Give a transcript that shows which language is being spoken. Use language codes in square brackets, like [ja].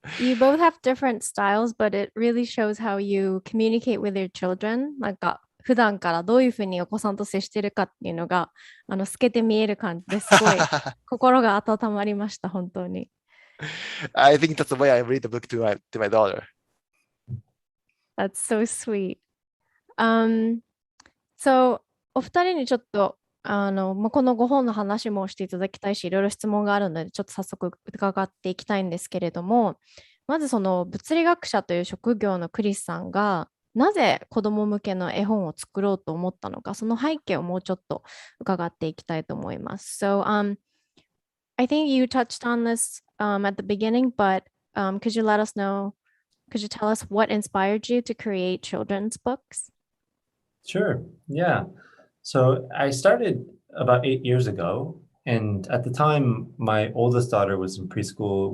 [en] You both have different styles, but it really shows how you communicate with your children. [ja] なんか普段からどういうふうにお子さんと接してるかっていうのが透けて見える感じですごい心が温まりました、本当に。 [en] I think that's the way I read the book to my daughter. That's so sweet. [ja] So, お二人にちょっとこの5本の話もしていただきたいし、いろいろ質問があるので、ちょっと早速伺っていきたいんですけれども、まずその物理学者という職業のクリスさんが、なぜ子供向けの絵本を作ろうと思ったのか、その背景をもうちょっと伺っていきたいと思います。 [en] So, I think you touched on this at the beginning, but could you let us know, could you tell us what inspired you to create children's books? Sure. Yeah. So I started about 8 years ago. And at the time, my oldest daughter was in preschool.